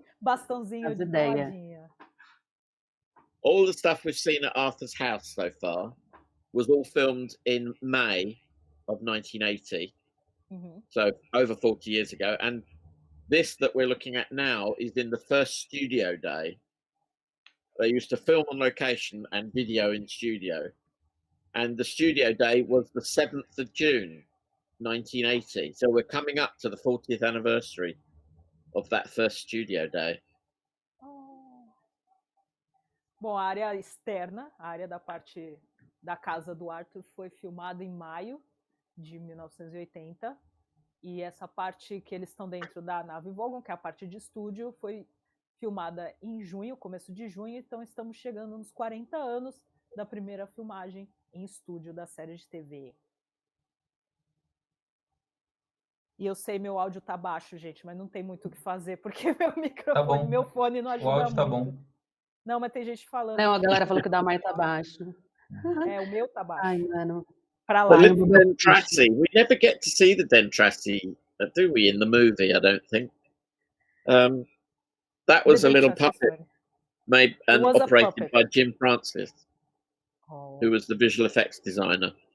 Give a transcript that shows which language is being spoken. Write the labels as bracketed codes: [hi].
[pt] Bastãozinho de baladinha. [en] All the stuff we've seen at Arthur's house so far was all filmed in May of 1980. Mm-hmm. So over 40 years ago. And this that we're looking at now is in the first studio day. They used to film on location and video in studio. And the studio day was the 7th of June, 1980. So we're coming up to the 40th anniversary of that first studio day. [pt] Bom, a área externa, a área da parte da casa do Arthur foi filmada em maio de 1980. E essa parte que eles estão dentro da nave Vogon, que é a parte de estúdio, foi filmada em junho, começo de junho. Então estamos chegando nos 40 anos da primeira filmagem em estúdio da série de TV. E eu sei, meu áudio tá baixo, gente, mas não tem muito o que fazer, porque meu microfone, meu fone não ajuda muito. O áudio tá bom. Não, mas tem gente falando. Não, a galera falou que o da Mai tá baixo. É, o meu tá baixo. Ai, mano. Pra lá. [en] The Dentrassi. We never get to see the Dentrassi, do we, in the movie, I don't think. That was a little puppet made and operated by Jim Francis, who was the visual effects designer.